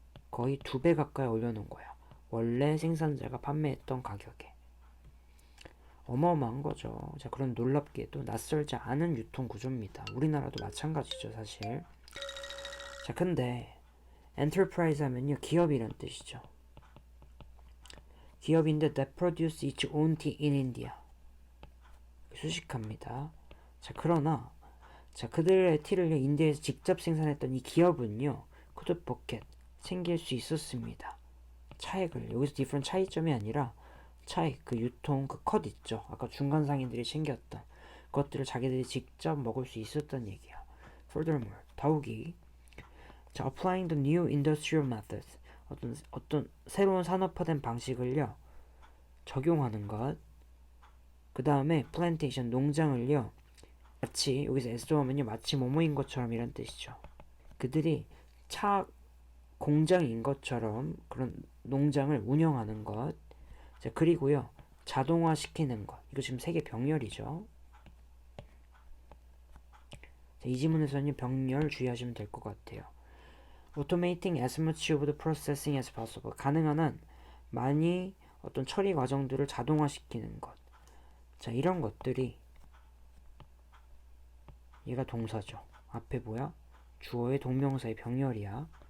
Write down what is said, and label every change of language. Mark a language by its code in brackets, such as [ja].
[ko] 거의 2배 가까이 올려놓은 거야. 원래 생산자가 판매했던 가격에. 어마어마한 거죠. 자, 그런 놀랍게도 낯설지 않은 유통 구조입니다. 우리나라도 마찬가지죠, 사실. 자, 근데 enterprise 하면요, 기업이란 뜻이죠. 기업인데 [en] that produce its own tea in India. [ko] 수식합니다. 자, 그러나 자, 그들의 티를 인디아에서 직접 생산했던 이 기업은요, [en] could pocket [ko] 챙길 수 있었습니다. 차액을 여기서 different 차이점이 아니라 차익, 그 유통, 그 컷 있죠. 아까 중간 상인들이 챙겼던 것들을 자기들이 직접 먹을 수 있었던 얘기야. Furthermore, 더욱이 자, [en] applying the new industrial methods [ko] 어떤 새로운 산업화된 방식을요 적용하는 것. 그 다음에 plantation 농장을요 마치 여기서 SO 하면요 마치 뭐뭐인 것처럼 이란 뜻이죠. 그들이 차 공장인 것처럼 그런 농장을 운영하는 것. 자, 그리고요 자동화 시키는 것. 이거 지금 세계 병렬이죠. 자, 이 지문에서는 병렬 주의하시면 될 것 같아요. [en] Automating as much of the processing as possible. [ko] 가능한 한 많이 어떤 처리 과정들을 자동화시키는 것. 자, 이런 것들이 얘가 동사죠. 앞에 뭐야? 주어의 동명사의 병렬이야.